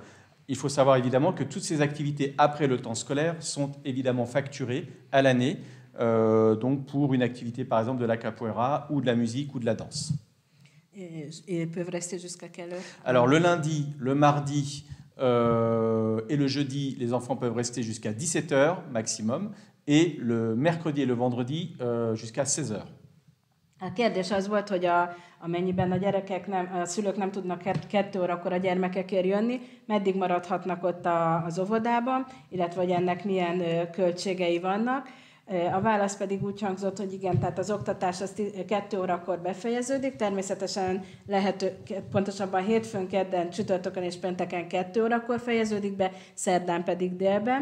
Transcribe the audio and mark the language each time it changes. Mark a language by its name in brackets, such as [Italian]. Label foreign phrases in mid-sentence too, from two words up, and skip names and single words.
[French] Il faut savoir évidemment que toutes ces activités après le temps scolaire sont évidemment facturées à l'année, donc pour une activité par exemple de la capoeira ou de la musique ou de la danse. Et peuvent rester jusqu'à quelle heure? Alors le lundi, le mardi et le jeudi, les enfants peuvent rester jusqu'à 17h maximum, et le mercredi et le vendredi jusqu'à 16h. [Hungarian] A kérdés az volt, hogy amennyiben a szülők nem tudnak 2 órakor a gyermekekért jönni, meddig maradhatnak ott az óvodában, illetve hogy ennek milyen költségei vannak. A válasz pedig úgy hangzott, hogy igen, tehát az oktatás az 2 órakor befejeződik, természetesen pontosabban hétfőn, kedden, csütörtökön és pénteken 2 órakor fejeződik be, szerdán pedig délben.